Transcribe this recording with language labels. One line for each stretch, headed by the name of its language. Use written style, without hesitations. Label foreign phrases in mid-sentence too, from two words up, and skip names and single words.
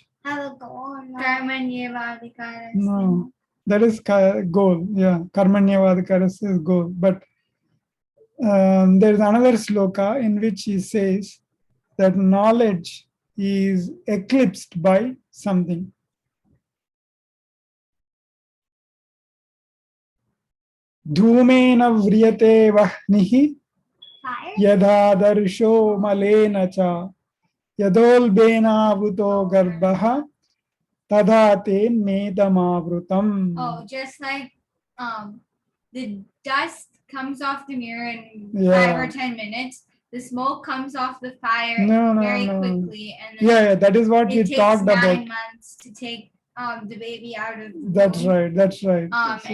English: Have a goal or not. Karmanyevadikaras. No, that is goal. Yeah, karmanyavadikaras is goal. But there is another sloka in which he says that knowledge is eclipsed by something.
Sanskrit: धूमेन व्रियते वह्निः
English: Fire.
Sanskrit: यथादर्शो मलेन च यथोल्बेनावृतो गर्भः तथा तेनेदमावृतम्.
English: Oh, just like the dust comes off the mirror in Yeah. 5 or 10 minutes, the smoke comes off the fire No, no, very no. quickly, and then Yeah, that is what we it takes talked 9 about. months to take the baby out of the That's womb. right. That's right. So